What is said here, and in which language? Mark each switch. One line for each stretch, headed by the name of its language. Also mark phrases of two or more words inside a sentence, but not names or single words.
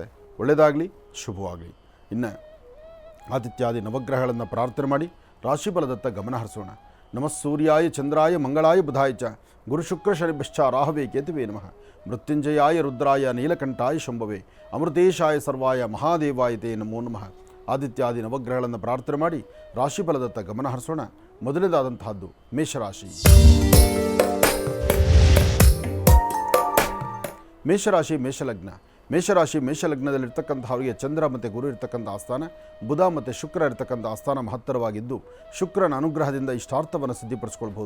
Kannada: ಒಳ್ಳೆಯದಾಗಲಿ, ಶುಭವಾಗಲಿ. ಇನ್ನು ಆದಿತ್ಯಾದಿ ನವಗ್ರಹಗಳನ್ನು ಪ್ರಾರ್ಥನೆ ಮಾಡಿ ರಾಶಿಫಲದತ್ತ ಗಮನ ಹರಿಸೋಣ.
Sanskrit: ನಮಃ ಸೂರ್ಯಾಯ ಚಂದ್ರಾಯ ಮಂಗಳಾಯ ಬುಧಾಯ ಚ ಗುರು ಶುಕ್ರ ಶನಿಭ್ಯಶ್ಚ ರಾಹವೇ ಕೇತುವೇ ನಮಃ. ಮೃತ್ಯುಂಜಯಾಯ ರುದ್ರಾಯ ನೀಲಕಂಠಾಯ ಶಂಭವೇ ಅಮೃತೇಶಾಯ ಸರ್ವಾಯ ಮಹಾದೇವಾಯ ತೇ ನಮೋ ನಮಃ.
Kannada: ಆದಿತ್ಯಾದಿ ನವಗ್ರಹಗಳನ್ನು ಪ್ರಾರ್ಥನೆ ಮಾಡಿ ರಾಶಿಫಲದತ್ತ ಗಮನ ಹರಿಸೋಣ. ಮೊದಲನೇದಾದಂತಹದ್ದು ಮೇಷರಾಶಿ. ಮೇಷರಾಶಿ ಮೇಷಲಗ್ನ. ಮೇಷಲಗ್ನದಲ್ಲಿರ್ತಕ್ಕಂಥವರಿಗೆ ಚಂದ್ರ ಮತ್ತು ಗುರು ಇರ್ತಕ್ಕಂಥ ಆಸ್ಥಾನ, ಬುಧ ಮತ್ತು ಶುಕ್ರ ಇರ್ತಕ್ಕಂಥ ಆಸ್ಥಾನ ಮಹತ್ತರವಾಗಿದ್ದು, ಶುಕ್ರನ ಅನುಗ್ರಹದಿಂದ ಇಷ್ಟಾರ್ಥವನ್ನು ಸಿದ್ಧಿಪಡಿಸ್ಕೊಳ್ಬಹುದು.